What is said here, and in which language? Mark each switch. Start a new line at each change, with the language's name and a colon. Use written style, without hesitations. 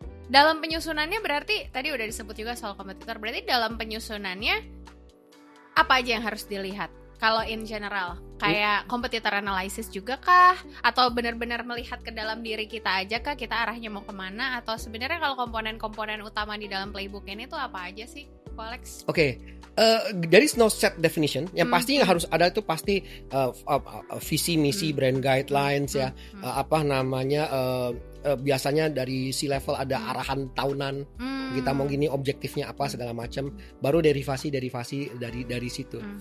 Indonesian: Dalam penyusunannya berarti tadi udah disebut juga soal kompetitor. Berarti dalam penyusunannya apa aja yang harus dilihat? Kalau
English: in general,
Indonesian: kayak competitor analysis juga kah? Atau benar-benar melihat ke dalam diri kita aja kah? Kita arahnya mau kemana? Atau sebenarnya kalau komponen-komponen utama di dalam playbook ini tuh apa aja sih, Alex?
English: Oke, there is no set definition.
Indonesian: Yang pasti yang harus ada itu pasti visi, misi, brand guidelines ya. Apa namanya? Biasanya dari C-level ada arahan tahunan. Kita mau gini, objektifnya apa segala macam. Baru derivasi dari situ.